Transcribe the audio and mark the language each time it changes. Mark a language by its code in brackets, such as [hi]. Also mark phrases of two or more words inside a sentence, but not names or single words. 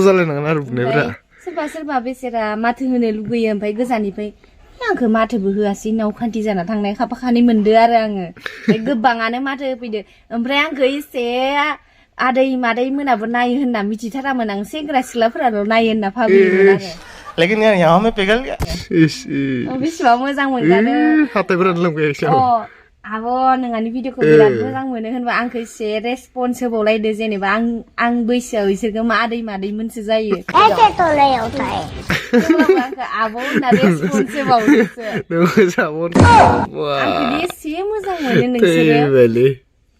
[brx] जालायनांगोन आरो बुनायफोरा सोरबा बेसेरा माथो होनो लुगैयो ओमफ्राय गोजाननिफ्राय आंखौ माथोबो होआसै नावखान्थि जाना थांनाय खाफाखानै मोनदो आरो आङो ओमफ्राय गोबाङानो माथो होफैदो ओमफ्राय आंखौ एसे आदै मादै मोनाबो नायो होनना मिथिथारामोन आं सेंग्रा सिख्लाफोराल' नायो होनना भाबियोमोन आरो [hi] लेकिन यार यहाँ में पिघल गया [brx] बेसेबां मोजां मोनगानो हाथायफोरानो लोमगायाखै आब' नोंहानि भिडिअखौ बिराद मोजां मोनो होनबा आंखौ एसे रेसपन्स होबावलायदो जेनेबा आं बैसोआव इसोरखौ आदै मादैमोनसो जायो आंखौ आब' होनना रेसपन्स होबावदोसो आंखौ एसे मोजां मोनो नोंसोरो